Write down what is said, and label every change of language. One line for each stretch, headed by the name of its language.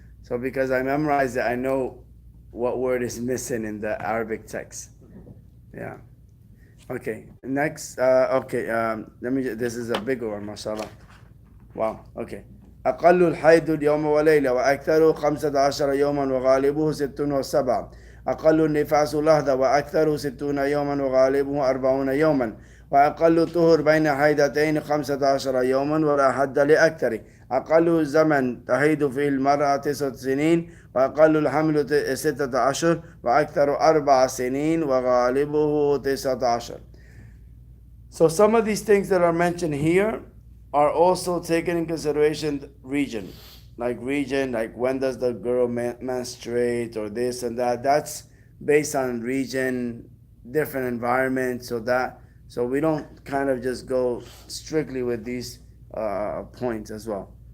English: So because I memorized it, I know what word is missing in the Arabic text. Yeah. Okay. Next. This is a bigger one, mashallah. Wow. Okay.
Arabic: أقل الحيض اليوم وليلة وأكثره 15 يوما وغالبه 6 و7. أقل النفاس لحظة وأكثره 60 يوما وغالبه 40 يوما. وأقل الطهر بين حيضتين 15 يوما ولا حد لأكثر. أقل زمن تحيض فيه المرأة 9 سنين وأقل الحمل 6 أشهر وأكثر 4 سنين وغالبه 19.
English: So some of these things that are mentioned here are also taken in consideration region, like when does the girl menstruate or this and that. That's based on region, different environment, so we don't kind of just go strictly with these points as well.